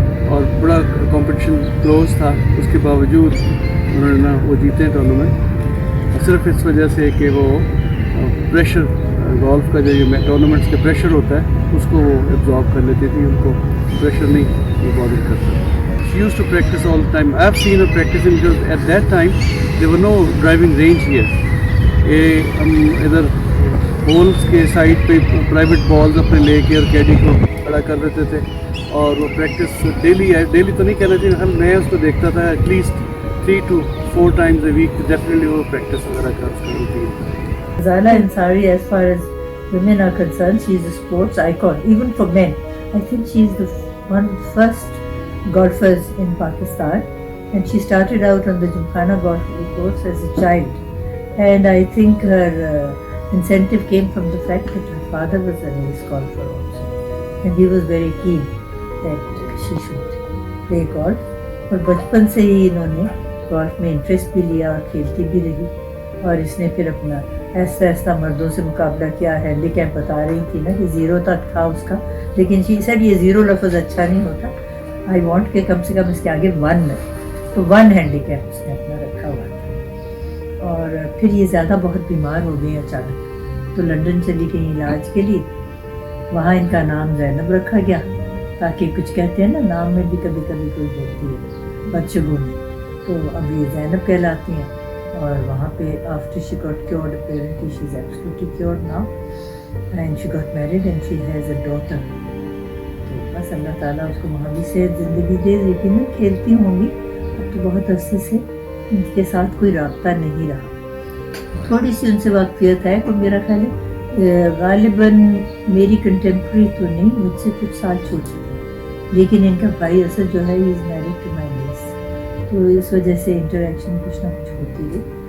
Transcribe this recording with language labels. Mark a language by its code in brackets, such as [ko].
[ur] اور بڑا competition close تھا، اس کے باوجود انہوں نے وہ جیتے ٹورنامنٹ، صرف اس وجہ سے کہ وہ پریشر گولف کا جو یہ ٹورنامنٹس کا پریشر ہوتا ہے اس کو وہ ایبزارب کر لیتی تھی، ان کو پریشر نہیں بادر کرتا. [en] She used to practice all the time. I've seen her practicing because at that time there were no driving range here. [ur] ہم ادھر ہولس کے سائڈ پہ پرائیویٹ بالز اپنے لے کے اور کیڈی کو کھڑا کر دیتے تھے، اور وہ پریکٹس ڈیلی تو نہیں کہنا چاہیے، ہم میں اس کو دیکھتا تھا at least [en] 3 to 4 times a week [ur] definitely وہ پریکٹس وغیرہ کر سکتی تھی. [en] Ghazala Ansari, as far as women are concerned, she is a sports icon. Even for men, I think she is the one of the first golfers in Pakistan, and she started out on the Gymkhana golf course as a child. And I think her incentive came from the fact that her father was an ace golfer also, and he was very keen that she should play golf. [ur] اور بچپن سے ہی انہوں نے golf میں interest بھی لیا اور کھیلتی بھی رہی، اور اس نے پھر اپنا ایسا ایسا مردوں سے مقابلہ کیا. ہینڈی کیپ بتا رہی تھی نا کہ 0 تک تھا اس کا، لیکن [en] she said [ur] یہ 0 لفظ اچھا نہیں ہوتا، [en] I want [ur] کہ کم سے کم اس کے آگے 1 ہے، تو 1 ہینڈی کیپ اس نے اپنا رکھا ہوا تھا. اور پھر یہ زیادہ بہت بیمار ہو گئی اچانک، تو لنڈن چلی گئی علاج کے لیے. وہاں ان کا نام زینب رکھا گیا، تاکہ کچھ کہتے ہیں نا نام میں بھی کبھی کبھی کوئی ہوتی ہے بدشگونی، تو اب یہ زینب کہلاتی ہیں. اور وہاں پہ [en] after she got cured, apparently she's absolutely cured now, and she got married and she has a daughter. [ur] تو بس اللہ تعالیٰ اس کو وہاں بھی صحت زندگی دے. یقیناً کھیلتی ہوں گی، اب تو بہت عرصے سے ان کے ساتھ کوئی رابطہ نہیں رہا. تھوڑی سی ان سے واقفیت ہے کہ میرا خیال ہے غالباً میری کنٹمپری تو نہیں، مجھ سے کچھ سال چھوٹی تھی، لیکن ان کا بھائی اصل جو ہے [en] is married to my niece, [ur] تو اس وجہ سے انٹریکشن کچھ نہ کچھ ہوتی ہے.